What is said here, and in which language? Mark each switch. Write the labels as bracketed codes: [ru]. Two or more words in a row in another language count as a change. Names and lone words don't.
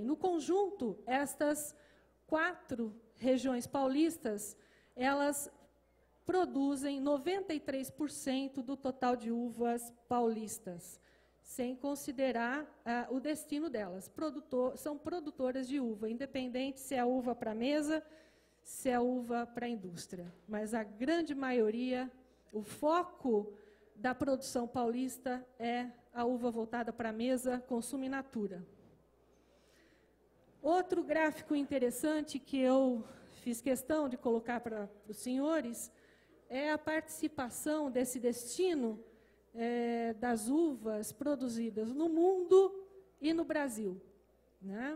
[pt] No conjunto, estas 4 regiões paulistas, elas produzem 93% do total de uvas paulistas, sem considerar o destino delas. São produtoras de uva, independente se é uva para mesa, se é uva para a indústria. Mas a grande maioria, o foco da produção paulista é a uva voltada para a mesa, consumo in natura. Outro gráfico interessante que eu fiz questão de colocar para os senhores é a participação desse destino das uvas produzidas no mundo e no Brasil, né?